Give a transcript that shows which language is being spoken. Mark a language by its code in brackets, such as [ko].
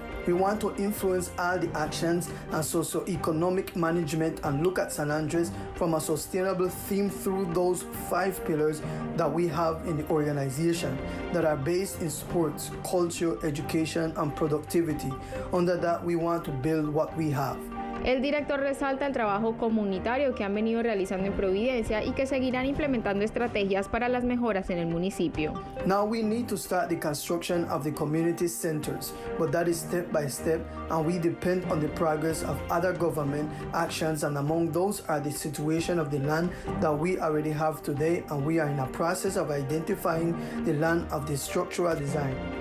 [en] We want to influence all the actions and socio-economic management and look at San Andres from a sustainable theme through those 5 pillars that we have in the organization that are based in sports, culture, education, and productivity. Under that, we want to build what we have. [es] El director resalta el trabajo comunitario que han venido realizando en Providencia y que seguirán implementando estrategias para las mejoras en el municipio. [en] Now we need to start the construction of the community centers, but that is step by step, and we depend on the progress of other government actions, and among those are the situation of the land that we already have today, and we are in a process of identifying the land of the structural design.